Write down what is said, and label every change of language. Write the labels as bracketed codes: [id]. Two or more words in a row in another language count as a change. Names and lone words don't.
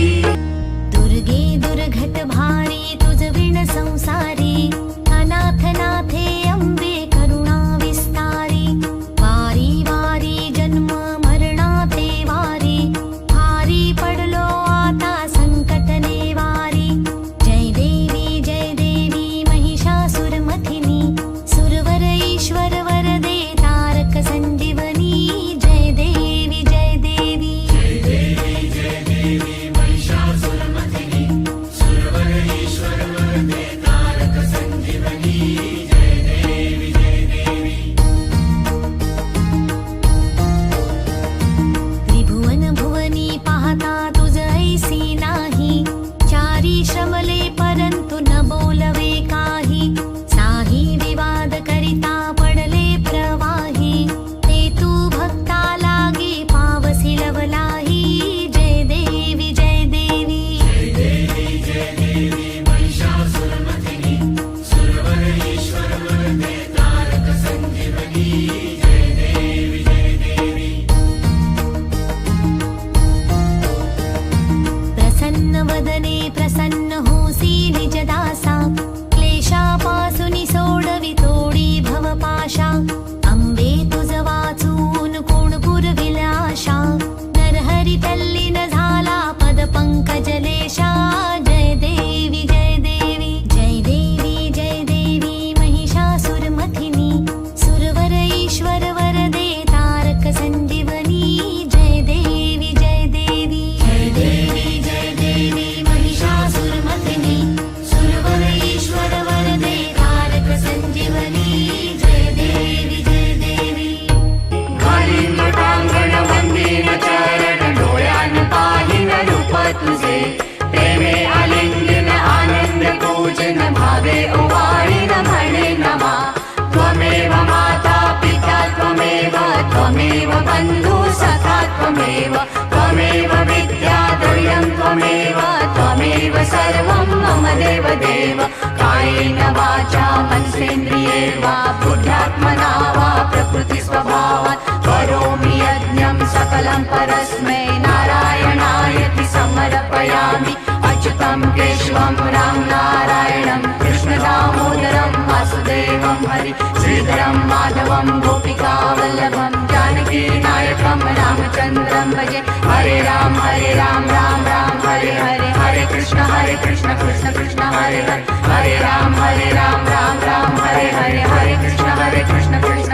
[mr] दुर्गे दुर्घट भारी तुझ विण संसारी अनाथ नाथे अंबे करुणा विस्तारी वारी वारी जन्म मरणाते वारी भारी पडलो आता संकट नेवारी जय देवी महिषासुरमथिनी सुरवर ईश्वर वरदे तारक संजीवनी जय देवी महिषासुरमथिनी सुरवर ईश्वर वरदे तारक संजीवनी जय देवी त्रिभुवन भुवनी पाहता तुझ ऐसी नाही चारी श्रमले परंतु न बोलवे काही साही विवाद करिता पडले प्रवाही ते तू भक्ता लागे पावसी लवलाही जय देवी महिषासुरमथिनी सुरवर ईश्वर वरदे तारक संजीवनी जय देवी प्रसन्न वदने प्रसन्न होसी निजदासा क्लेशापासुनि सोडवी तोडी भवपाशा अंबे तुझ वाचून कोण पुरविल आशा नरहरी तल्लीन झाला पद पंकजलेशा जय देवी महिषासुरमथिनी सुरवर ईश्वर वरदे तारक संजीवनी जय देवी महिषासुरमथिनी सुरवर ईश्वर वरदे तारक संजीवनी जय देवी घालीन टांगण वंदीन चरण डोळ्यान पाहिन रूप तुझे प्रेमे आलिंगन आनंद पूजन भावे ओवाळीन म्हणे नमा [sa] त्वमेव माता पिता त्वमेव बंधु सखा त्वमेव विद्या द्रव्यं त्वमेव सर्वं मम देव कायेन वाचा मनसेन्द्रिये वा बुद्ध्यात्मना वा प्रकृति स्वभावात् करोमि यज्ञं सकलं परस्मै नारायणायति समर्पयामि अच्युतं केशवं राम नारायणं कृष्णदामोदरं वासुदेवं हरि श्रीधरं माधवं गोपिकावल्लभं जानकीनायकं रामचन्द्रं भजे हरे राम राम राम हरे हरे कृष्ण कृष्ण हरे हरे राम राम राम हरे कृष्ण कृष्ण